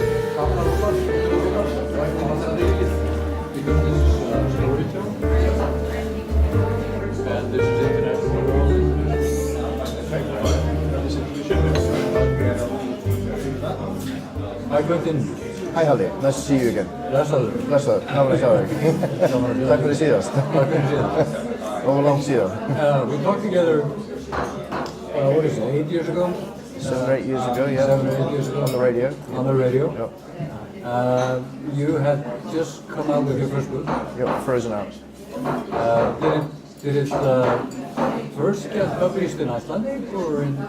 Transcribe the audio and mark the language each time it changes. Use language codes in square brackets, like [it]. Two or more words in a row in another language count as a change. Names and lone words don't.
[en] Because this is Storytel. And this is international world. Hi Quentin. Hi Halli, nice to see you again. [is] Blessed, gaman að sjá þig. Takk fyrir síðast. Og langt síðan. [en] We talked together, what is it, 8 years ago? 7 or 8 years ago, yeah. 7 or 8 years ago. On the radio. On the radio. Yep. You had just come out with your first book. Yep, Frozen Out. Did it first get published in Icelandic or in